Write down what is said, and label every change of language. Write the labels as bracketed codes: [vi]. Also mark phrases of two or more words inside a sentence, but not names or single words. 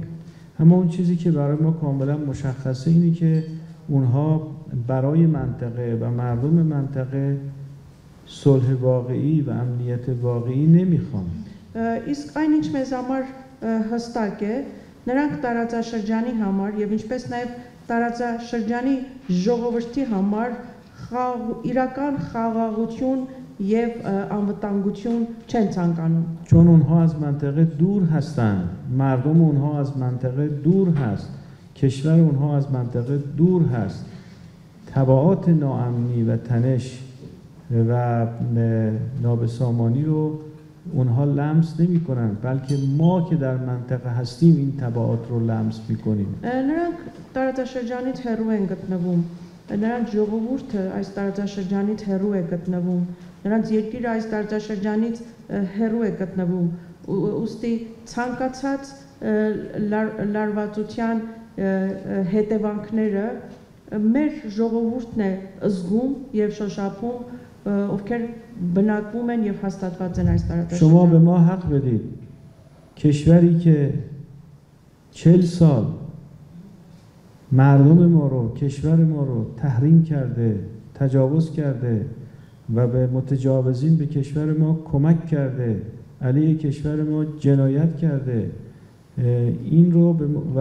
[fa] اما اون چیزی که برای ما کاملا مشخصه اینه که اونها برای منطقه و مردم منطقه صلح واقعی و امنیت واقعی نمیخوان. [hy] Իսկ այնինչ մեզ համար հստակ է, նրանք տարածաշրջանի համար եւ ինչպես նաեւ տարածաշրջանի ժողովրդի համար իրական խաղաղություն եւ անվտանգություն չեն ցանկանում. [fa] چون اونها از منطقه دور هستند، مردم اونها از منطقه دور هست، کشور اونها از منطقه دور هست. تبعات ناامنی و تنش و نابسامانی رو اونها لمس نمی کنن، بلکه ما که در منطقه هستیم این تبعات رو لمس می کنیم. [hy] Նրանք տարածաշրջանից հեռու են գտնվում, նրանց ժողովուրդը այս տարածաշրջանից հեռու է գտնվում, նրանց երկիրը այս տարածաշրջանից հեռու է գտնվում, ուստի ցանկացած լարվածության հետևանքները մեր ժողովուրդն է զգում եւ շոշափում, ովքեր բնակվում են եւ հաստատված են այս տարածաշրջանում. [fa] شما به ما حق بدید کشوری که 40 سال مردم ما رو، کشور ما رو تحریم کرده، تجاوز کرده و به متجاوزین به کشور ما کمک کرده، علیه کشور ما جنایت کرده، این رو و